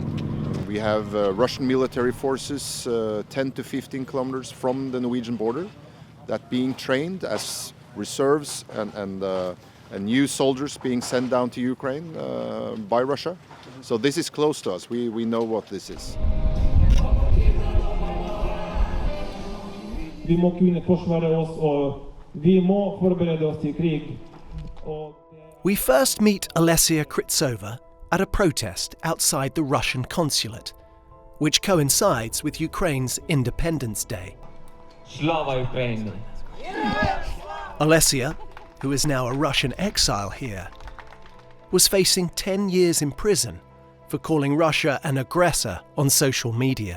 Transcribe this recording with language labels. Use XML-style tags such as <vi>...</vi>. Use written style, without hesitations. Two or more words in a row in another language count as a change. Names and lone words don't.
<en>We have Russian military forces 10 to 15 kilometers from the Norwegian border that being trained as reserves and new soldiers being sent down to Ukraine by Russia. So this is close to us. We know what this is.</en> <no>Vi må kunne forsvare oss, og vi må forberede oss til krig.</no> <en>We first meet Olesia Kritsova at a protest outside the Russian consulate, which coincides with Ukraine's Independence Day.</en> <uk>Slava Ukraini!</uk> <en>Olesia, who is now a Russian exile here, was facing 10 years in prison for calling Russia an aggressor on social media.</en>